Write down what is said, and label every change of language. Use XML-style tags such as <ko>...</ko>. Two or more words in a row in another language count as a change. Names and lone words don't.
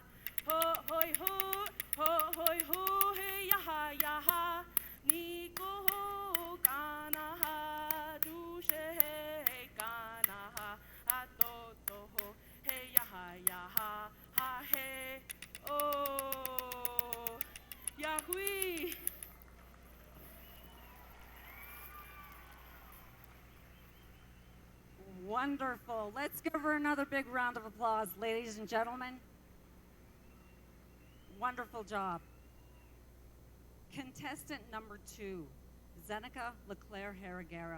<en>Ho hoi ho, hey ya ha. Ni ko ho kana ha, du she hey kana ha. A to to ho, hey ya ha, ha hey. Oh, Yahui. Wonderful. Let's give her another big round of applause, ladies and gentlemen. Wonderful job. Contestant number 2, Zeneca LeClaire Harrigara.</en>